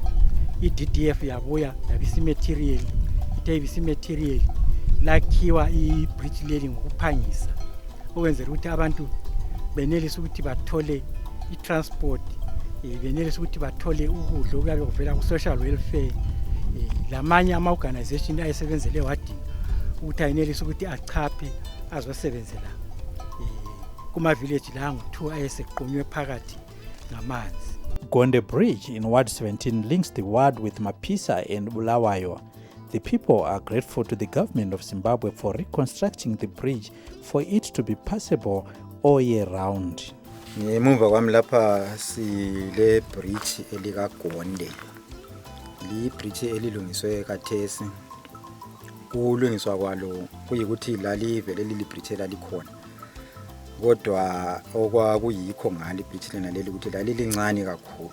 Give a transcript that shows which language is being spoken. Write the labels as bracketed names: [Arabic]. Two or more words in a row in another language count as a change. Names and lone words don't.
[North Ndebele] I-DDF yabuya yabisa i-material, ithe material lakhiwa i-bridge leli ngokuphangisa, okwenzela ukuthi abantu benelise ukuthi bathole i-transport, benelise ukuthi bathole ukudla okuyabe kuvela ku- [English] social welfare. [North Ndebele] Lamanye ama-organization ayesebenzele wadinga ukuthi ayenelise ukuthi achaphe azosebenzela kuma-village la angu-2 ayesequnywe phakathi ngamanzi. [English] Gonde Bridge in Ward 17 links the ward with Mapisa and Bulawayo. The people are grateful to the government of Zimbabwe for reconstructing the bridge for it to be passable all year round. [North Ndebele] Ngemuva kwami lapha sile bridge elikaGonde. Li bridge elilungiswe kathesi. Ukulungiswa kwalo kuyikuthi lalivele leli bridge lalikhona. Kodwa okwakuyikho ngale bridge lena leli ukuthi lalilincane kakhulu.